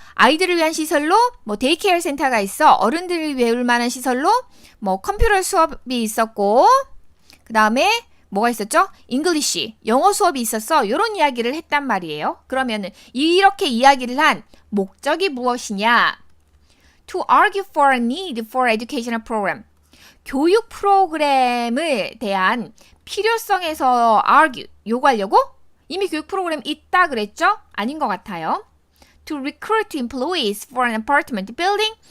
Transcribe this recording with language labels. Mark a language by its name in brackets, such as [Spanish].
[Korean] 아이들을 위한 시설로 데이케어 센터가 있어. 어른들이 배울 만한 시설로 컴퓨터 수업이 있었고 그 다음에 뭐가 있었죠? English, 영어 수업이 있었어. 이런 이야기를 했단 말이에요. 그러면은 이렇게 이야기를 한 목적이 무엇이냐? [English] To argue for a need for educational program. [Korean] 교육 프로그램에 대한 필요성에서 argue, 요구하려고? 이미 교육 프로그램 있다 그랬죠? 아닌 것 같아요. [English] To recruit employees for an apartment building.